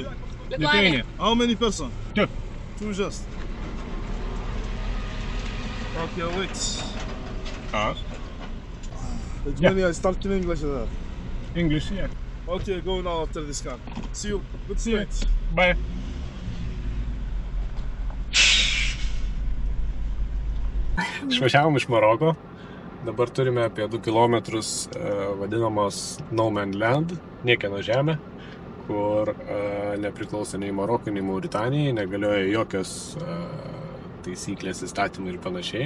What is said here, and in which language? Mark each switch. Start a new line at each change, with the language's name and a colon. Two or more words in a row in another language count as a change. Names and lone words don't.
English: Lithuania. How many person? 2. 2 just. Okay, wait. It's Yeah. many I start in English. English, yeah. Okay, go now after this car. See you. Good night. Bye.
Lithuanian: Išvažiavom iš Maroko. Dabar turime apie 2 kilometrus vadinamos
English: No Man Land,
Lithuanian: niekieno žemė, kur nepriklauso nei Marokui, nei Mauritanijai, negalioja jokios taisyklės, įstatymai ir panašiai.